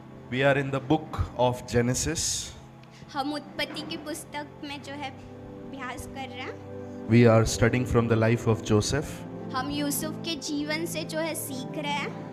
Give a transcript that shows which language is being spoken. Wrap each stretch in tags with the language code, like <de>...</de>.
<en>We are in the book of Genesis.</en> <hi>हम उत्पत्ति की पुस्तक में जो है अभ्यास कर रहे हैं।</hi> <en>We are studying from the life of Joseph.</en> <hi>हम यूसुफ के जीवन से जो है सीख रहे हैं।</hi>